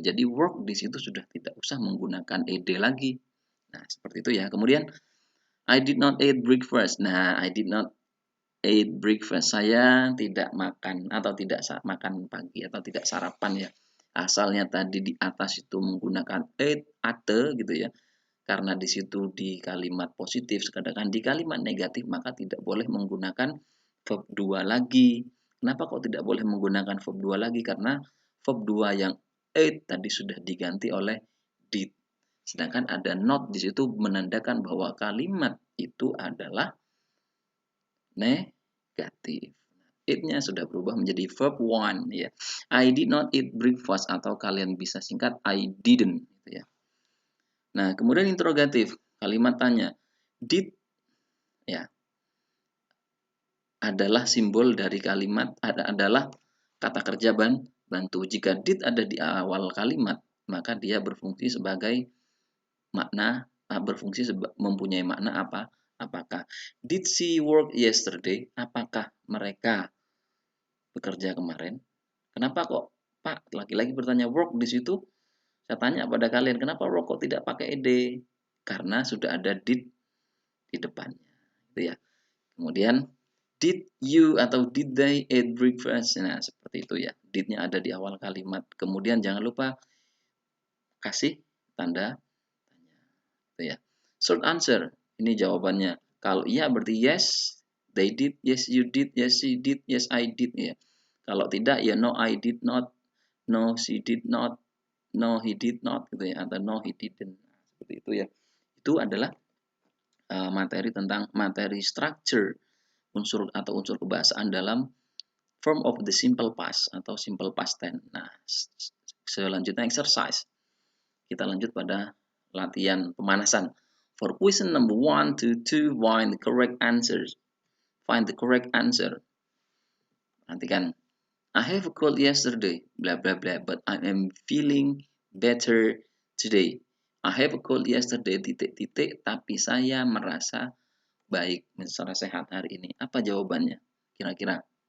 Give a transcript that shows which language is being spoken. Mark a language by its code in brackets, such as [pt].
[id] Jadi work di situ sudah tidak usah menggunakan ed lagi. Nah, seperti itu ya. [en] Kemudian I did not eat breakfast. Nah, I did not eat breakfast. [id] Saya tidak makan atau tidak makan pagi atau tidak sarapan ya. Asalnya tadi di atas itu menggunakan ate, ate gitu ya. Karena di situ di kalimat positif, sedangkan di kalimat negatif maka tidak boleh menggunakan verb 2 lagi. Kenapa kok tidak boleh menggunakan verb 2 lagi? Karena verb 2 yang ate tadi sudah diganti oleh did. Sedangkan ada not di situ menandakan bahwa kalimat itu adalah negatif. It-nya sudah berubah menjadi verb 1 ya. [en] I did not eat breakfast [id] atau kalian bisa singkat [en] I didn't gitu ya. [id] Nah, kemudian interrogatif, kalimat tanya. Did ya adalah simbol dari kalimat adalah kata kerja bantu. Jika did ada di awal kalimat, maka dia berfungsi sebagai makna mempunyai makna apa? Apakah [en] did she work yesterday? [id] Apakah mereka bekerja kemarin? Kenapa kok Pak lagi-lagi bertanya work di situ? Saya tanya pada kalian, kenapa work kok tidak pakai ed? Karena sudah ada did di depannya. Itu ya. [en] Kemudian did you atau did they eat breakfast? [id] Nah, seperti itu ya. Did-nya ada di awal kalimat. Kemudian jangan lupa kasih tanda tanya. Itu ya. Short answer. Ini jawabannya. Kalau iya berarti [en] yes, they did, yes you did, yes she did, yes I did ya. [id] Kalau tidak ya [en] no I did not, no she did not, no he did not gitu ya, atau no he didn't. [id] Seperti itu ya. Itu adalah materi tentang materi structure unsur atau unsur kebahasaan dalam [en] form of the simple past [id] atau simple past tense. Nah, selanjutnya exercise. Kita lanjut pada latihan pemanasan. [en] For question number 1 to 2, find the correct answers. Find the correct answer. Nantikan. I have a cold yesterday, blah blah blah, but I am feeling better today. I have a cold yesterday, [id] titik-titik, tapi saya merasa baik, secara sehat hari ini. Apa jawabannya? Kira-kira?